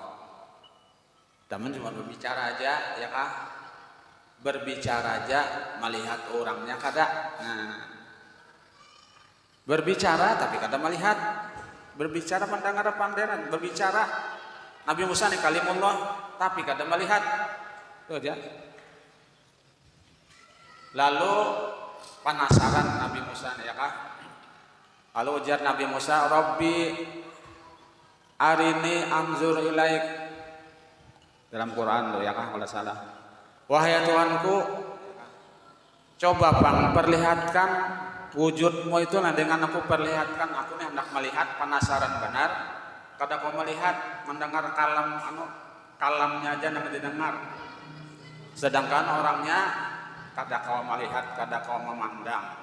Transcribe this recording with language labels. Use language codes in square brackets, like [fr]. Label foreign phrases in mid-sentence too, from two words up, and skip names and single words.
[bjn] Teman cuma berbicara aja, ya kah, berbicara aja, melihat orangnya kada. Nah berbicara tapi kada melihat, berbicara mendengar pandangan, berbicara Nabi Musa nih kalimullah tapi kada melihat, itu aja. Lalu penasaran Nabi Musa nih, ya kah, lalu ujar Nabi Musa, [ar] رب أرني أنظر إليك, [bjn] dalam Quran lo, ya kah, kalau salah, wahai Tuhanku, coba bang perlihatkan wujudmu itu. Nah dengan aku perlihatkan, aku nih hendak melihat, penasaran benar, kada kau melihat, mendengar kalamnya aja nanti didengar, sedangkan orangnya kada kau melihat, kada kau memandang.